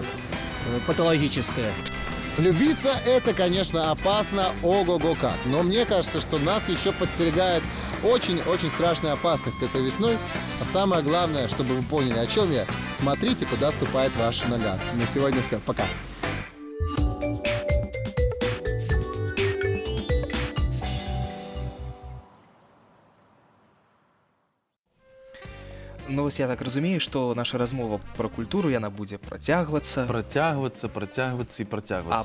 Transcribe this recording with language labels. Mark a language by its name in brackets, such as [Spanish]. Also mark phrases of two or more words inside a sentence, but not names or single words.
[Russian] Патологическое. Влюбиться это, конечно, опасно, ого-го как. Но мне кажется, что нас еще подстерегает очень-очень страшная опасность этой весной. А самое главное, чтобы вы поняли, о чем я, смотрите, куда ступает ваша нога. На сегодня все. Пока. [Belarusian] Ну, вось я так разумею, што наша размова пра культуру яна будзе працягвацца. Працягвацца і працягвацца.